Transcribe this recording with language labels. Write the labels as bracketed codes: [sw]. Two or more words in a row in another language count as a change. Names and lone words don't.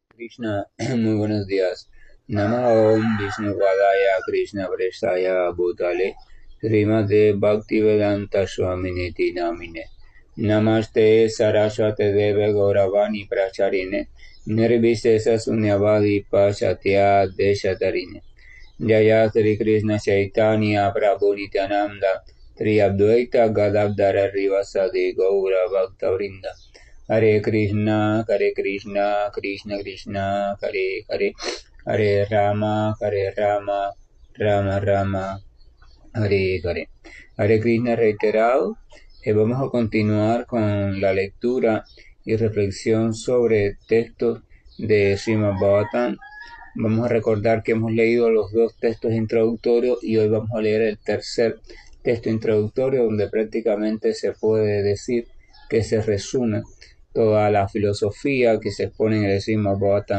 [es] Krishna, muy buenos días. [sa] Namaha Om Vishnu Padaya Krishna Prestaya Bhutale Srimate Bhaktivedanta Swaminiti Namine Namaste Saraswate Deve Gauravani Pracharine Nirvisesa Sunyavadi Pashatya Deshatarine Jaya Sri Krishna Chaitanya Prabhu Nityananda Tri Advaita Gadadhara Rivasadi Gaura Bhaktavrinda Hare Krishna, Krishna Krishna, Hare Hare, Hare Rama, Rama Rama, Hare Hare. [es] Hare Krishna reiterado. Vamos a continuar con la lectura y reflexión sobre textos de Srimad Bhagavatam. Vamos a recordar que hemos leído los dos textos introductorios y hoy vamos a leer el tercer texto introductorio, donde prácticamente se puede decir que se resume toda la filosofía que se expone en el Srimad Bhagavatam.